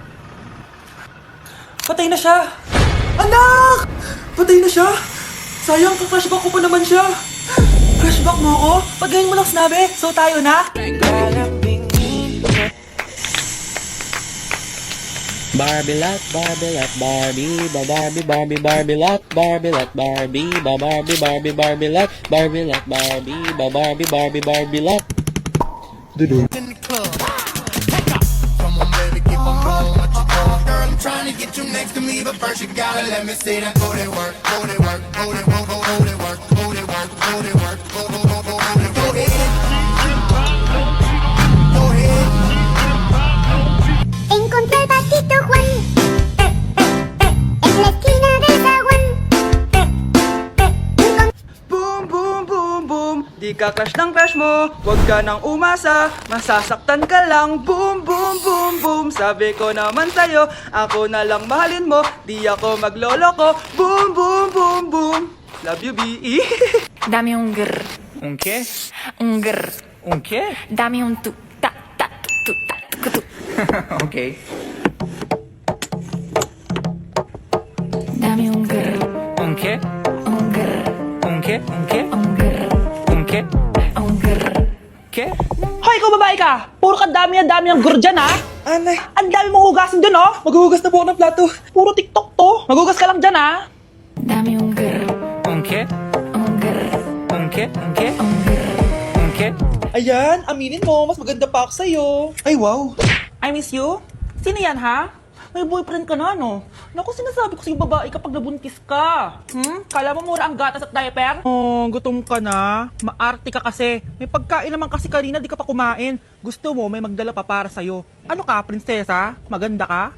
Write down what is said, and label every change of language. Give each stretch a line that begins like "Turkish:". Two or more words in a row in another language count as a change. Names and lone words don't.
Filipino: Patay na siya. Anak! Patay na siya? Sayang, ka-flashback ko pa naman siya. Flashback mo ako? Pag ngayon mo lang sinabi, so tayo na? Barbie lot, Barbie, Barbie, Barbie lot, Barbie, Barbie lot, Barbie lot.
English: In the club. Come on, baby, keep on going. What you doing, girl? I'm trying to get you next to me, but first you gotta let me see that booty work, booty work, booty work, booty work, booty work, booty work, booty work, booty work. Go ahead. Go ahead.
Spanish: Encontré al patito Juan en la esquina del zaguán. Boom, boom, boom, boom.
Filipino: Di ka crush ng crush mo. Huwag ka nang umasa. Masasaktan ka lang. Boom, boom, boom, boom. Sabi ko naman sa'yo, ako na lang mahalin mo. Di ako magloloko. Boom, boom, boom, boom.
English: Love you, B.E.
Spanish: Dame un grr, Un qué? un grr. Un qué? Dame un tu, ta, ta, tu, ta, tu, tu. Okay. Dame un grr, Un qué? un grr, Un qué? Un qué? un grr, Un qué? un grr.
Filipino: Ke? Hoy, ikaw babae ka! Puro ka dami ang gur dyan, ha? Anay, ang dami mong hugasin dun, oh! Maghuhugas na po ako ng plato. Puro TikTok to. Maghugas ka lang dyan, ha? Dame un grr, Un qué? un grr, Un qué? Un qué? un grr. Un qué? Ayan, aminin mo, mas maganda pa ako sa'yo. Ay,
English: wow. I miss you?
Filipino: Sino yan, ha? May boyfriend ka na, no? Naku, sinasabi ko sa'yo babae kapag nabuntis ka. Kala mo mura ang gatas at diaper? Oh, gutom ka na. Maarte ka kasi. May pagkain naman kasi kanina, di ka pa kumain. Gusto mo, may magdala pa para sa'yo. Ano ka, prinsesa? Maganda ka?